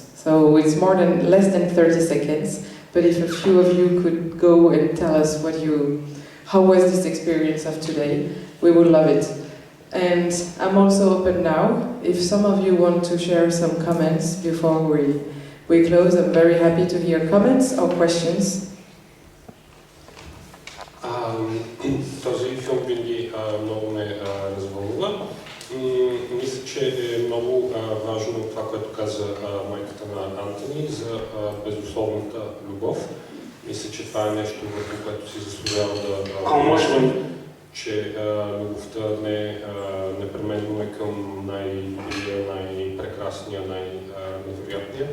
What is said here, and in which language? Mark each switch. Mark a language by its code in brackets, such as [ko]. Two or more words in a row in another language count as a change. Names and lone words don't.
[en] So it's less than 30 seconds, but if a few of you could go and tell us how was this experience of today, we would love it. And I'm also open now. If some of you want to share some comments before we close, I'm very happy to hear comments or questions. [bg] Този филм винаги много ме развълнува. Мисля, че е много важно това, което каза майката на Антони за безусловната любов. Мисля, че това е нещо, върху което си заслужава да че любовта не непременно е към най-добрия, най-прекрасния, най-невероятния.